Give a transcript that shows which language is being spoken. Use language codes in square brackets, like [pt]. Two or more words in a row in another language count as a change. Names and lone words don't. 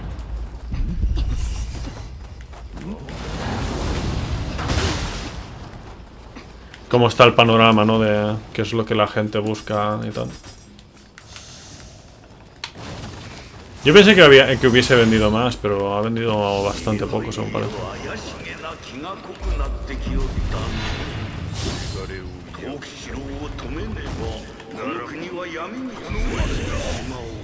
[es] cómo está el panorama, ¿no? De qué es lo que la gente busca y tal. Yo pensé que hubiese vendido más, pero ha vendido bastante poco, según parece. [ja] 陶器城を止めねばこの国は闇に包まれてしまおう。